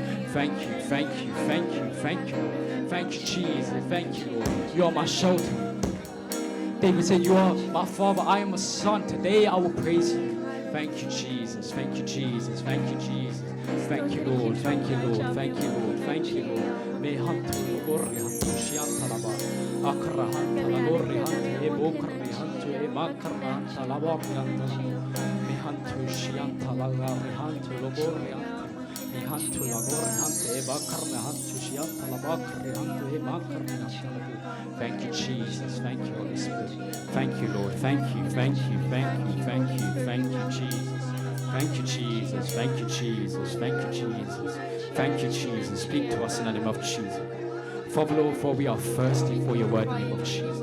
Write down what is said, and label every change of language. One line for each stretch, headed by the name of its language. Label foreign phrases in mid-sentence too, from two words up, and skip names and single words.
English: Thank you, thank you, thank you, thank you. Thank you, Jesus. Thank you, Lord. You are my shelter. David said, you are my father, I am a son. Today I will praise you. Thank you, Jesus. Thank you, Jesus. Thank you, Jesus. Thank you, Lord. Thank you, Lord. Thank you, Lord. Thank you, Lord. Me hantu gorri hantu shianta laba. Akra hanta la gorri hantu e bokri hantu e makra hanta la gorri hanta. Me hantu shianta la gorri hantu lo gorri hantu. Me hantu la gorri hantu e bakra hantu shianta la bakri hantu e makra hanta la. Thank you, Jesus. Thank you, Holy Spirit. Thank you, Lord. Thank you. Thank you. Thank you. Thank you. Thank you, Jesus. Thank you, Jesus. Thank you, Jesus. Thank you, Jesus. Thank you, Jesus. Speak to us in the name of Jesus. Father, Lord, for we are thirsty for your word in the name of Jesus.